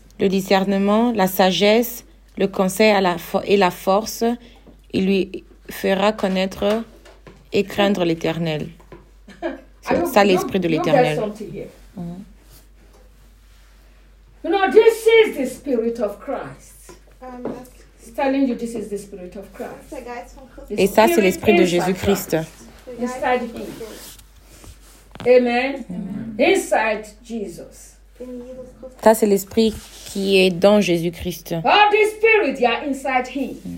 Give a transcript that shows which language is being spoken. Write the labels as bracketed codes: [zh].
[fr] Le discernement, la sagesse, le conseil à la et la force, il lui fera connaître et craindre l'Éternel. C'est ça l'esprit de l'Éternel. [en] You know, this is the spirit of Christ. Telling you this is the spirit of Christ. [fr] Et ça, c'est l'esprit de Jésus-Christ. [en] Inside him. Amen. Inside Jesus. [fr] Ça, c'est l'esprit qui est dans Jésus-Christ. [en] All these spirits are inside him.